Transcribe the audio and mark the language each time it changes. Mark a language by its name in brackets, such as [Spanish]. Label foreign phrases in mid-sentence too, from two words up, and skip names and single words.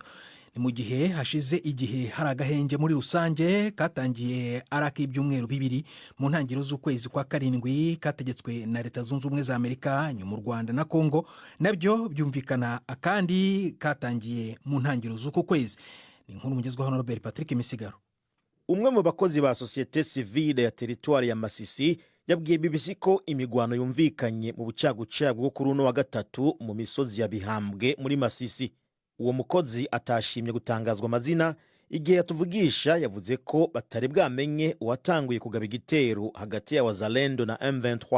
[Kinyarwanda] Ni mu gihe hashize igihe hari agahenge muri rusange katangiye araka ibyumweru bibiri mu ntangiriro z'ukwezi kwa karindwi kategetswe na Leta Zunze Ubumwe za Amerika, nyuma u Rwanda na Kongo nabyo byumvikana akandi katangiye mu ntangiriro z'uko kwezi. Ni inkuru mugezwaho na Robert Patrick Misigaro. [Rundi] Umwe mu bakozi ba [French] societe civile [Rundi] ya teritwari ya Masisi yabwiye BBC ko imigwano yumvikanye mu bucagucagu bwo kuri uno wa gatatu mu misozi ya Bihambwe muri Masisi. Uwo mukozi atashimye gutangazwa amazina igihe yatuvugisha yavuze ko batari bwamenye uwatanguye kugaba igitero hagati ya Wazalendo na M23.